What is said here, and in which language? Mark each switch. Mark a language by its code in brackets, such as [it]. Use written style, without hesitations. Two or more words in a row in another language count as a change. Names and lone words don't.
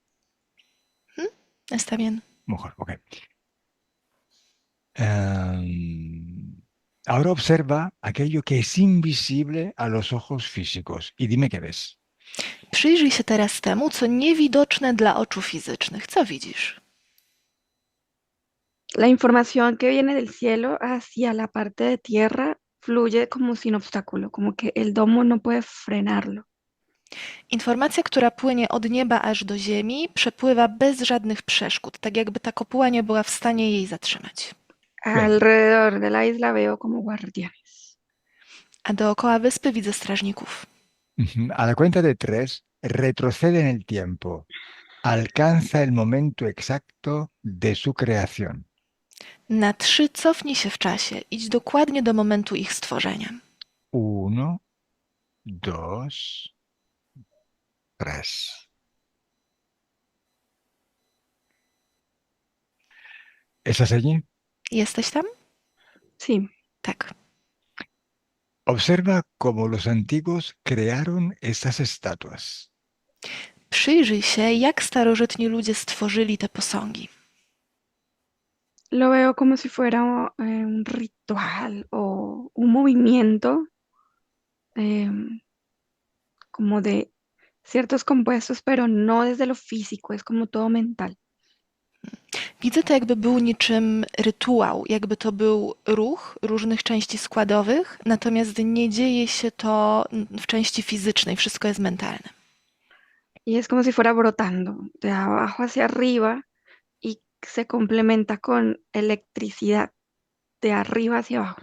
[es] Está bien. Mejor, ok. Ahora observa aquello que es invisible a los ojos físicos y dime qué ves. [pl] Przyjrzyj się teraz temu, co niewidoczne dla oczu fizycznych. Co widzisz? [es] La información que viene del cielo hacia la parte de tierra fluye como sin obstáculo, como que el domo no puede frenarlo. [pl] Informacja, która płynie od nieba aż do ziemi, przepływa bez żadnych przeszkód, tak jakby ta kopuła nie była w stanie jej zatrzymać. [es] Alrededor de la isla veo como guardianes. [pl] A dookoła wyspy widzę strażników. [es] A la cuenta de 3, retrocede en el tiempo. Alcanza el momento exacto de su creación. [pl] Na 3 cofnij się w czasie. Idź dokładnie do momentu ich stworzenia. 1, 2, 3. [es] ¿Estás allí? [pl] Jesteś tam? [es] Sí, [pl] Tak. [es] Observa cómo los antiguos crearon estas estatuas. [pl] Przyjrzyj się, jak starożytni ludzie stworzyli te posągi. [es] lo veo como si fuera un ritual o un movimiento como de ciertos compuestos, pero no desde lo físico, es como todo mental. [pl] Widzę to, jakby był niczym rytuał, jakby to był ruch różnych części składowych, natomiast nie dzieje się to w części fizycznej, wszystko jest mentalne. [es] Y es como si fuera brotando de abajo hacia arriba y se complementa con electricidad de arriba hacia abajo.